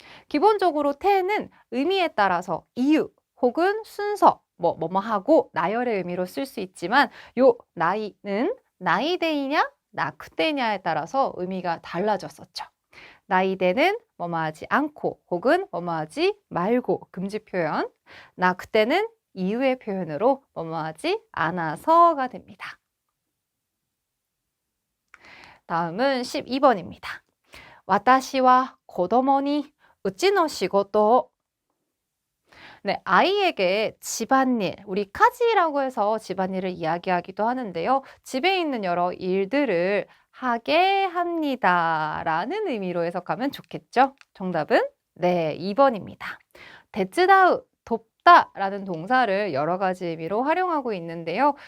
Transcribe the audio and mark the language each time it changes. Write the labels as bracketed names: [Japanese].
[Korean] 기본적으로 때는 의미에 따라서 이유 혹은 순서, 뭐뭐하고 나열의 의미로 쓸 수 있지만 요 나이는 나이대이냐 나크때냐에 따라서 의미가 달라졌었죠. 나이대는 뭐뭐하지 않고 혹은 뭐뭐하지 말고 금지 표현, 나크때는 이유의 표현으로 뭐뭐하지 않아서가 됩니다. 다음은 12번입니다. [Japanese] 私は子供にうちの仕事を. [Korean] 네, 아이에게 집안일, 우리 카지라고 해서 집안일을 이야기하기도 하는데요. 집에 있는 여러 일들을 하게 합니다. 라는 의미로 해석하면 좋겠죠? 정답은 네, 2번입니다. 데츠다우, 돕다 라는 동사를 여러 가지 의미로 활용하고 있는데요.